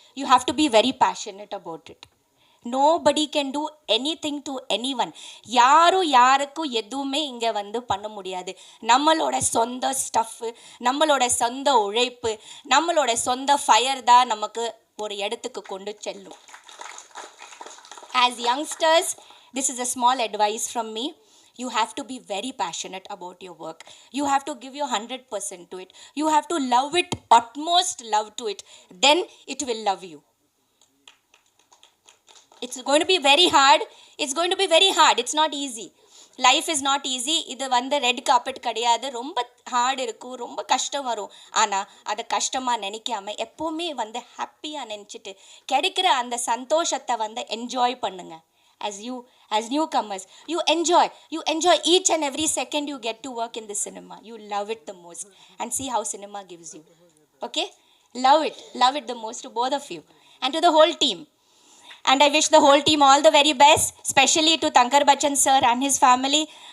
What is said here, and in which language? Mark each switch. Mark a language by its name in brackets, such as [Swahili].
[English] You have to be very passionate about it. Nobody can do anything to anyone. [Tamil] யாருக்கும் எதுவுமே இங்கே வந்து பண்ண முடியாது. நம்மளோட சொந்த ஸ்டஃப்பு, நம்மளோட சொந்த உழைப்பு, நம்மளோட சொந்த ஃபயர் தான் நமக்கு ஒரு இடத்துக்கு கொண்டு செல்லும். [English] As youngsters, this is a small advice from me. You have to be very passionate about your work. You have to give your 100% to it. You have to love it, utmost love to it. Then it will love you. It's going to be very hard. It's not easy. Life is not easy. [Tamil] இது வந்து red carpet கிடையாது. ரொம்ப heart இருக்கும், ரொம்ப கஷ்டம் வரும். ஆனால் அதை கஷ்டமாக நினைக்காம எப்போவுமே வந்து ஹாப்பியாக நினச்சிட்டு கிடைக்கிற அந்த சந்தோஷத்தை வந்து என்ஜாய் பண்ணுங்கள். [English] as newcomers. You enjoy each and every second you get to work in the cinema. You love it the most, and see how cinema gives you. Okay, love it the most to both of you and to the whole team. And I wish the whole team all the very best, especially to Tankar Bachchan sir and his family.